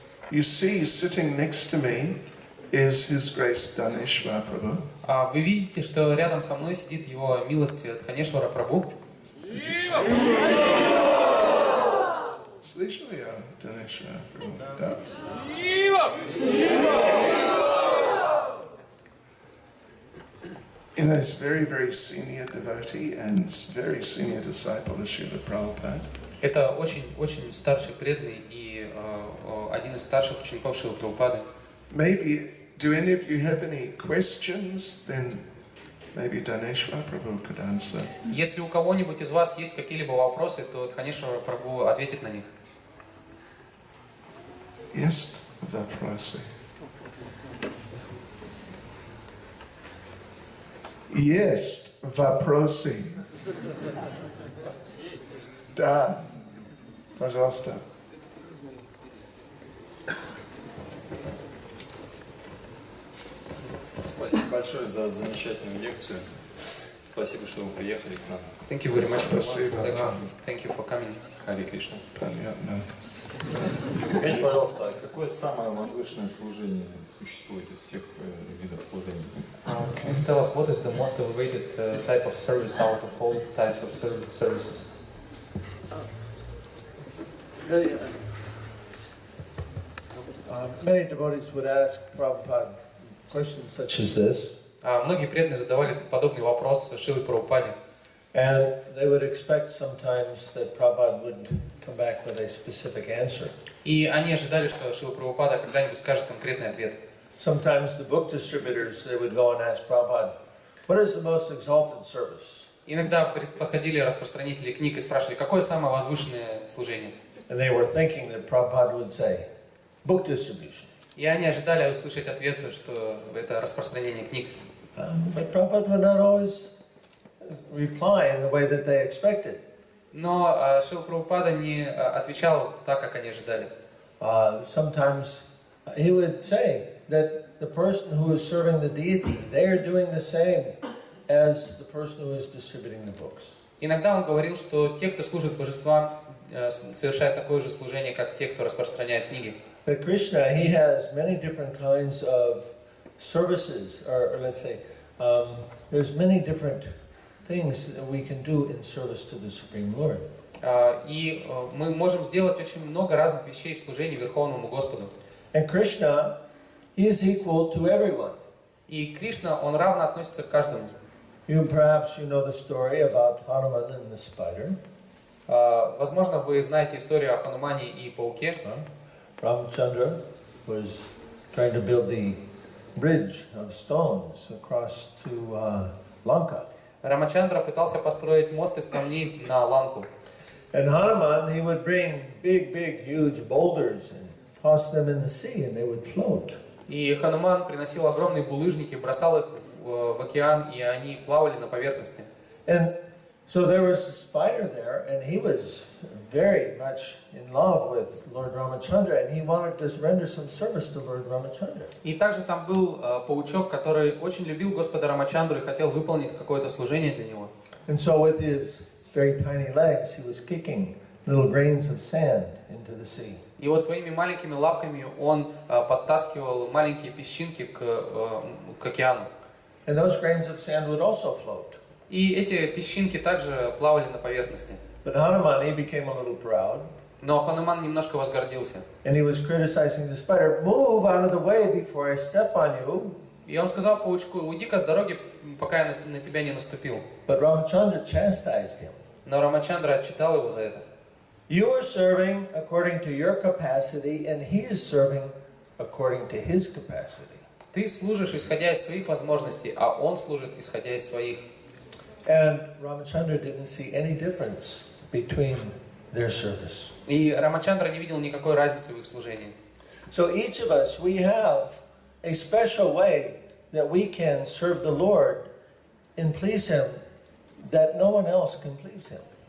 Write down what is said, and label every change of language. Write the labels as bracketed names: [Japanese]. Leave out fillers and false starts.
[English] You see, sitting next to me is His Grace Dhaneshwar Prabhu. [Russian] Вы видите, что рядом со мной сидит его милость Дханешвара Прабху. Слышали о Дhaneshwar Prabhu? Да. [English] You know, he's very, very senior devotee and very senior disciple of Srila Prabhupada. [Russian] Это очень старший преданный и один из старших учеников Шрилы Прабхупады. [English] Maybe, do any of you have any questions? Then maybe Daneshwar Prabhu could answer. [Russian] Если у кого-нибудь из вас есть какие-либо вопросы, то Дханешвар Прабху ответит на них. Есть вопросы? Есть вопросы? Да, пожалуйста. Спасибо большое за замечательную лекцию. Спасибо, что вы приехали к нам. [English] Thank you very much for [Russian] Спасибо. [English] Thank you for coming. [Russian] Харе Кришна. Понятно. Скажите, пожалуйста, а какое самое возвышенное служение существует из всех видов служений? [English] Can you tell us what is the most elevated type of service out of all types of services? Many devotees would ask Prabhupada questions such as this, [Russian] Многие преданные задавали подобный вопрос Шриле Прабхупаде. [English] and they would expect sometimes that Prabhupada would come back with a specific answer. [Russian] И они ожидали, что Шрила Прабхупада когда-нибудь скажет конкретный ответ. [English] Sometimes the book distributors, they would go and ask Prabhupada, what is the most exalted service? [Russian] Иногда подходили распространители книг и спрашивали, какое самое возвышенное служение? [English] And they were thinking that Prabhupada would say, book distribution. [Russian] И они ожидали услышать ответ, что это распространение книг. [English] But Prabhupada would not always reply in the way that they expected. [Russian] Но Шрила Прабхупада не отвечал так, как они ожидали. [English] Sometimes he would say that the person who is serving the deity, they are doing the same as the person who is distributing the books. [Russian] Иногда он говорил, что те, кто служит божествам, совершают такое же служение, как те, кто распространяет книги. [English] That Krishna, he has many different kinds of services, or let's say, there's many different things that we can do in service to the Supreme Lord. [Russian] И мы можем сделать очень много разных вещей в служении Верховному Господу. [English] And Krishna, he is equal to everyone. [Russian] И Кришна, он равно относится к каждому. [English] Perhaps you know the story about Hanuman and the spider. [Russian] Возможно, вы знаете историю о Ханумане и пауке. [English] Ramchandra was trying to build the bridge of stones across to Lanka. [Russian] Рамачандра пытался построить мост из камней на Ланку. [English] And Hanuman, he would bring big, huge boulders and toss them in the sea and they would float. [Russian] И Хануман приносил огромные булыжники, бросал их в океан, и они плавали на поверхности. [English] And so there was a spider there, and he was very much in love with Lord Ramachandra, and he wanted to render some service to Lord Ramachandra. [Russian] И также там был паучок, который очень любил Господа Рамачандру и хотел выполнить какое-то служение для него. [English] And so with his very tiny legs, he was kicking little grains of sand into the sea. [Russian] И вот своими маленькими лапками он подтаскивал маленькие песчинки к океану. [English] And those grains of sand would also float. [Russian] И эти песчинки также плавали на поверхности. [English] But Hanuman, he became a little proud. [Russian] Но Хануман немножко возгордился. [English] And he was criticizing the spider, move out of the way before I step on you. [Russian] И он сказал паучку, уйди-ка с дороги, пока я на тебя не наступил. [English] But Ramachandra chastised him. [Russian] Но Рамачандра отчитал его за это. [English] You are serving according to your capacity, and he is serving according to his capacity. [Russian] Ты служишь, исходя из своих возможностей, а он служит, исходя из своих. [English] And Ramachandra didn't see any difference between their service. [Russian] И Рамачандра не видел никакой разницы в их служении. [English] So each of us, we have a special way that we can serve the Lord and please Him that no one else can please Him.